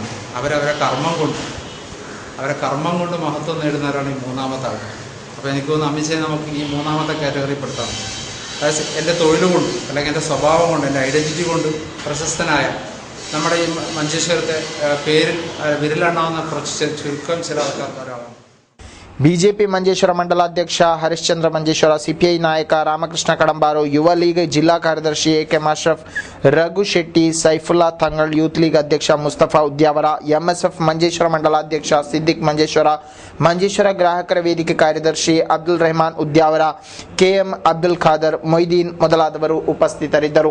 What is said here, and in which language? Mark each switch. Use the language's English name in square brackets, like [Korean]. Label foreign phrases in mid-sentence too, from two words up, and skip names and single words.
[Malayalam] അവരവരെ കർമ്മം കൊണ്ട് മഹത്വം നേടുന്നവരാണ് ഈ മൂന്നാമത്തെ ആൾക്കാർ. അപ്പോൾ എനിക്ക് തോന്നുന്നു അമിഷയെ നമുക്ക് ഈ മൂന്നാമത്തെ കാറ്റഗറിയിൽ പെടുത്താം. അതായത് എൻ്റെ തൊഴിൽ കൊണ്ട് അല്ലെങ്കിൽ എൻ്റെ സ്വഭാവം കൊണ്ട് എൻ്റെ ഐഡൻറ്റിറ്റി കൊണ്ട് പ്രശസ്തനായ നമ്മുടെ ഈ മഞ്ചേശ്വരത്തെ പേരിൽ വിരലെണ്ണാവുന്ന കുറച്ച് ചുരുക്കം ചില ആൾക്കാർക്ക് ഒരാളാണ്. [Kannada] ಬಿಜೆಪಿ ಮಂಜೇಶ್ವರ ಮಂಡಲಾಧ್ಯಕ್ಷ ಹರಿಶ್ಚಂದ್ರ ಮಂಜೇಶ್ವರ, ಸಿಪಿಐ ನಾಯಕ ರಾಮಕೃಷ್ಣ ಕಡಂಬಾರು, ಯುವ ಲೀಗ್ ಜಿಲ್ಲಾ ಕಾರ್ಯದರ್ಶಿ ಎಕೆ ಅಶ್ರಫ್, ರಘು ಶೆಟ್ಟಿ, ಸೈಫುಲ್ಲಾ ತಂಗಳ್, ಯೂತ್ ಲೀಗ್ ಅಧ್ಯಕ್ಷ ಮುಸ್ತಫಾ ಉದ್ಯಾವರ, ಎಂಎಸ್ಎಫ್ ಮಂಜೇಶ್ವರ ಮಂಡಲಾಧ್ಯಕ್ಷ ಸಿದ್ದಿಕ್ ಮಂಜೇಶ್ವರ, ಮಂಜೇಶ್ವರ ಗ್ರಾಹಕರ ವೇದಿಕೆ ಕಾರ್ಯದರ್ಶಿ ಅಬ್ದುಲ್ ರೆಹಮಾನ್ ಉದ್ಯಾವರ, ಕೆಎಂ ಅಬ್ದುಲ್ ಖಾದರ್, ಮೊಯ್ದೀನ್ ಮೊದಲಾದವರು ಉಪಸ್ಥಿತರಿದ್ದರು.